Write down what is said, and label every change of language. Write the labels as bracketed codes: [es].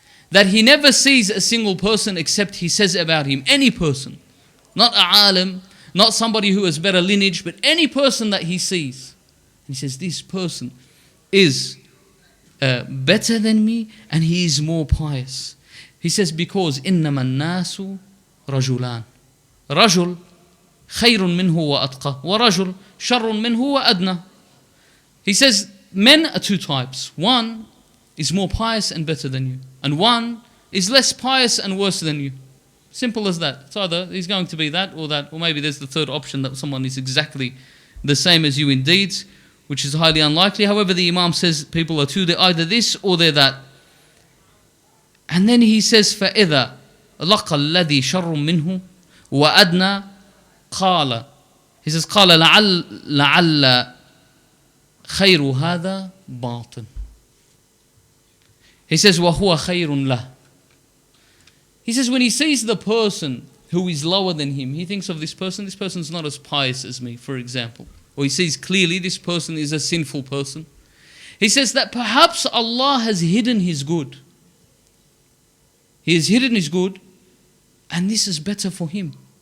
[en] That he never sees a single person except he says about him, any person, not a alim, not somebody who has better lineage, but any person that he sees. He says, this person is better than me and he is more pious. He says, because [ar] إنما الناس رجلان. رجل خير منه وأتقى ورجل شر منه وأدنى. [en] He says, men are two types. One is more pious and better than you, and one is less pious and worse than you. Simple as that. It's either he's going to be that, or maybe there's the third option that someone is exactly the same as you in deeds, which is highly unlikely. However, the Imam says people are two, they're either this or they're that. And then he says, [ar] فَإِذَا لَقَى الَّذِي شَرٌّ مِّنْهُ وَأَدْنَى قَالَ. [en] He says, [ar] قَالَ لَعَلَّ خَيْرُ هَذَا بَاطِنٌ. [en] He says, [ar] وَهُوَ خَيْرٌ لَهُ. [en] He says, when he sees the person who is lower than him, he thinks of this person's not as pious as me, for example. Or he sees clearly this person is a sinful person. He says that perhaps Allah has hidden his good. He has hidden his good, and this is better for him.